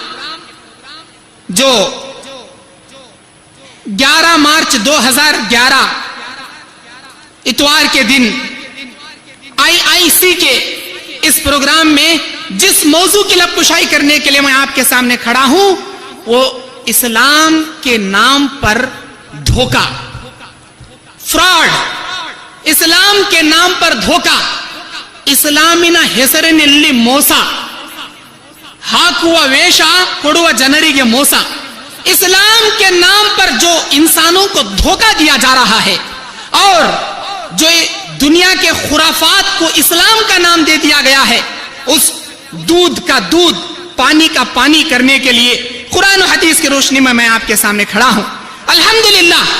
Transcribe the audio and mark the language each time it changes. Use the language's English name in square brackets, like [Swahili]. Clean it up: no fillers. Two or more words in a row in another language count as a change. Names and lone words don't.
[Urdu] جو 11 مارچ 2011 اتوار کے دن IIC کے اس پروگرام میں جس موضوع کی لب کشائی کرنے کے لیے میں آپ کے سامنے کھڑا ہوں، وہ اسلام کے نام پر دھوکہ، فراڈ، اسلام کے نام پر دھوکہ، [Kannada] اسلامیನ ಹೆಸರಿನಲ್ಲಿ ಮೋಸ, ಹಾಕುವ ವೇಷ ಕೊಡುವ ಜನರಿಗೆ ಮೋಸ. [Urdu] اسلام کے نام پر جو انسانوں کو دھوکہ دیا جا رہا ہے اور جو دنیا کے خرافات کو اسلام کا نام دے دیا گیا ہے، اس دودھ کا دودھ پانی کا پانی کرنے کے لیے قرآن و حدیث کی روشنی میں آپ کے سامنے کھڑا ہوں.